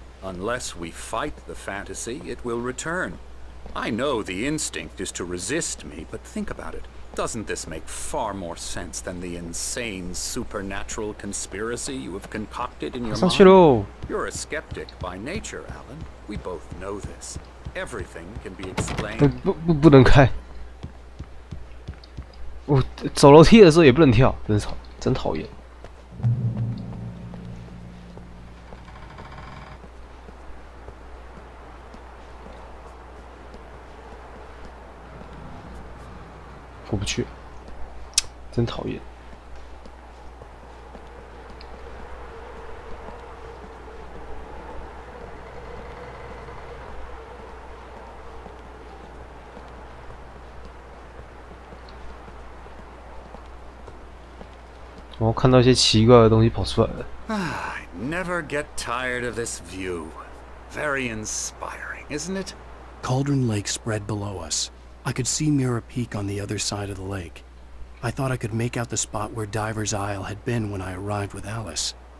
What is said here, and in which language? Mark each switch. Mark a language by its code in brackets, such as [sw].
[en] Unless we fight the fantasy, it will return. I know the instinct is to resist me, but think about it. Doesn't this make far more sense than the insane supernatural conspiracy you have concocted in your mind? You're a skeptic by nature, Alan. We both know this. Everything can be explained. [zh] 不能开。我走楼梯的时候也不能跳，真讨厌。过不去，真讨厌。我看到一些奇怪的东西跑出来了。 [en] I never get tired of this view. Very inspiring, isn't it? Cauldron Lake spread below us. I could see Mirror Peak on the other side of the lake. I thought I could make out the spot where Diver's Isle had been when I arrived with Alice.